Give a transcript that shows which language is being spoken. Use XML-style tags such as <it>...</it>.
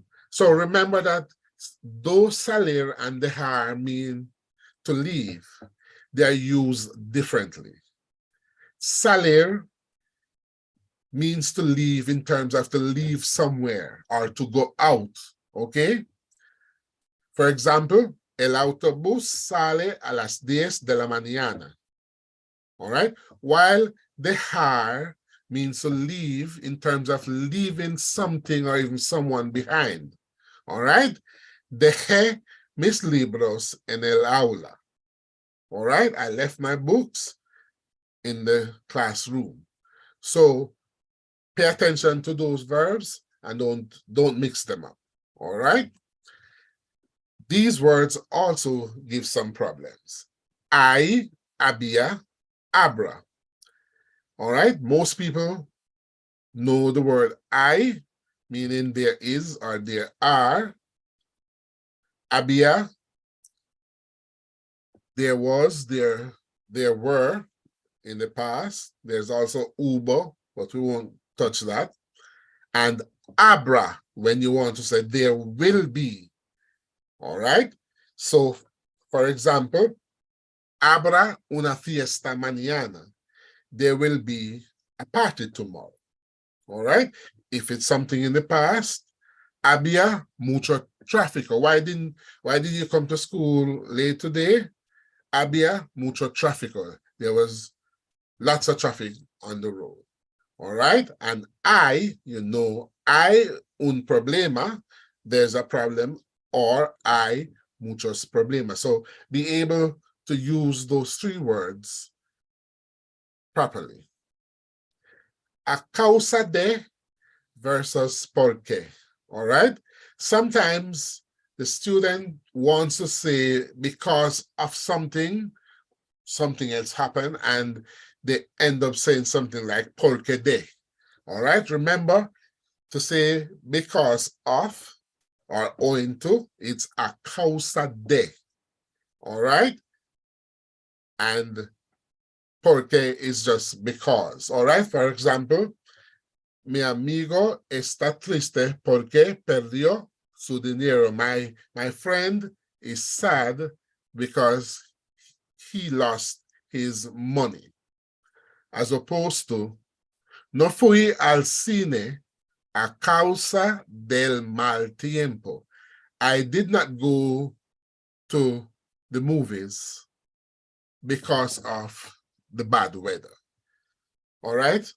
<en>So remember that though salir and dehar mean to leave, they are used differently. Salir means to leave in terms of to leave somewhere or to go out, okay? For example,</en> <es>el autobús sale a las 10 de la mañana,</es> <en>all right? While dejar means to leave in terms of leaving something or even someone behind, all right?</en> <es>Dejé mis libros en el aula,</es> <en>all right? I left my books in the classroom. So pay attention to those verbs and don't mix them up, all right? These words also give some problems. I, había, abra, all right? Most people know the word I, meaning there is or there are. Había, there was, there were in the past. There's also hubo, but we won't touch that. And abra, when you want to say there will be, all right? So, for example,</en> <es>habrá una fiesta mañana.</es> <en>There will be a party tomorrow, all right? If it's something in the past,</en> <es>había mucho tráfico.</es> <en>Why did you come to school late today?</en> <es>Había mucho tráfico.</es> <en>There was lots of traffic on the road. All right, and I, you know,</en> <es>hay un problema,</es> <en>there's a problem, or</en> <es>hay muchos problemas.</es> <en>So be able to use those 3 words properly. A causa de versus porque, all right? Sometimes the student wants to say because of something else happened, and they end up saying something like porque de, all right? Remember to say because of or owing to, it's a causa de, all right? And porque is just because, all right? For example,</en> <es>mi amigo está triste porque perdió su dinero.</es> <en>My friend is sad because he lost his money. As opposed to,</en> <es>no fui al cine a causa del mal tiempo.</es> <en>I did not go to the movies because of the bad weather. All right?</en>